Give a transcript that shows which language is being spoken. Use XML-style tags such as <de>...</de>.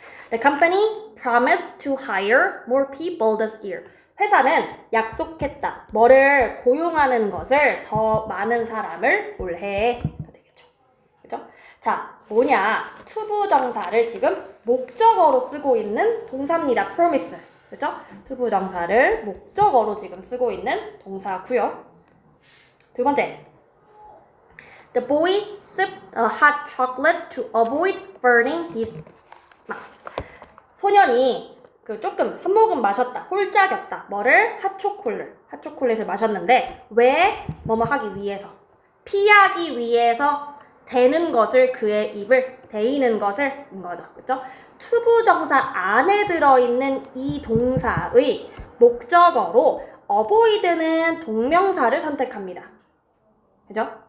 <en>The company promised to hire more people this year.</en> <ko>회사는 약속했다. 뭐를 고용하는 것을 더 많은 사람을 올해가 되겠죠. 그죠? 자, 뭐냐? 투부정사를 지금 목적어로 쓰고 있는 동사입니다. promise. 그죠? 투부정사를 목적어로 지금 쓰고 있는 동사고요. 두 번째.</ko> <en>The boy sipped a hot chocolate to avoid burning his mouth.</en> <ko>소년이 조금 한 모금 마셨다. 홀짝였다. 뭐를? 핫초콜릿을 마셨는데 왜? 뭐뭐 하기 위해서. 피하기 위해서 대는 것을 그의 입을 대이는 것을 인 거죠. 그렇죠? 투부정사 안에 들어있는 이 동사의 목적어로 avoid는 동명사를 선택합니다. 그죠?</ko>